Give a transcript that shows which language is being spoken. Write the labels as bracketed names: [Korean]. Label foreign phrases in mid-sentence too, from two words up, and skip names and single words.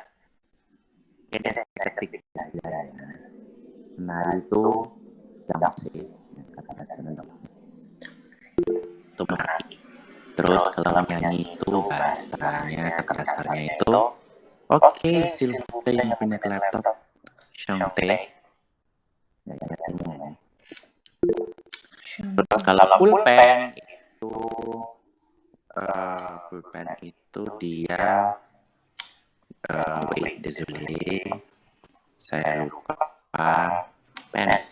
[Indonesian] Ini ketik saja. Menari itu danse, kata dasarnya danse. Itu menari. Terus kalau nyanyi itu bahasanya kata dasarnya itu oke, [French] s'il vous plaît [Indonesian] yang punya laptop chanter. Ya, ini. Terus kalau pulpen itu dia wait, désolé, saya lupa pen.